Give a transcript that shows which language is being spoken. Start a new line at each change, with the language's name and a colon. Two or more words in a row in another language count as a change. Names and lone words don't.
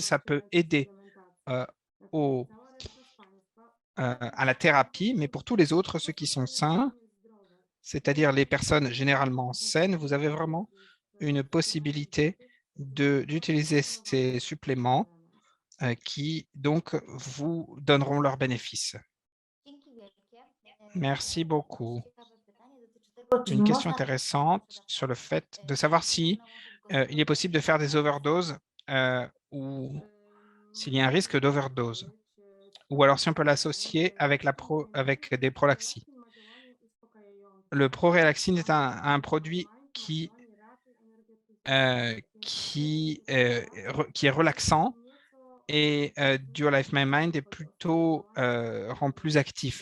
French: Ça peut aider au à la thérapie, mais pour tous les autres, ceux qui sont sains, c'est-à-dire les personnes généralement saines, vous avez vraiment une possibilité d'utiliser ces suppléments qui donc vous donneront leurs bénéfices.
Polish: Dzięki wielkie.
French: Merci beaucoup.
Polish: Ciekawe pytanie dotyczy tego, czy
French: Une question
Polish: można
French: intéressante sur le fait de savoir si il est possible de faire des overdoses ou s'il y a un risque d'overdose, ou alors si on peut l'associer avec avec des prolaxis. Le prorelaxine est un produit qui est relaxant et Dual Life My Mind est plutôt rend plus actif.